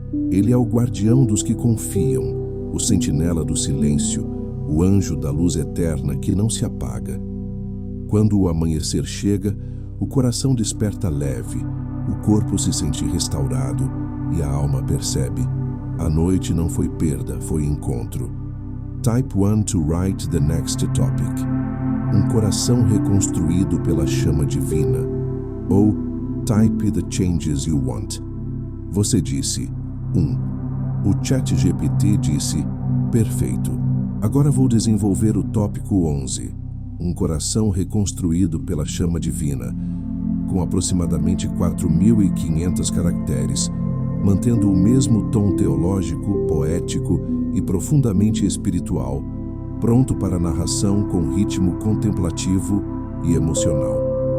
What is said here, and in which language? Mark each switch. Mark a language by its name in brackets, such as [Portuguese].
[Portuguese] Ele é o guardião dos que confiam, o sentinela do silêncio, o anjo da luz eterna que não se apaga. Quando o amanhecer chega, o coração desperta leve, o corpo se sente restaurado e a alma percebe: a noite não foi perda, foi encontro. [English] Type 1 to write the next topic. [Portuguese] Um coração reconstruído pela chama divina. Ou [English] type the changes you want. [Portuguese] Você disse 1. O ChatGPT disse: perfeito. Agora vou desenvolver o tópico 11. Um coração reconstruído pela chama divina, com aproximadamente 4.500 caracteres, mantendo o mesmo tom teológico, poético e profundamente espiritual, pronto para narração com ritmo contemplativo e emocional.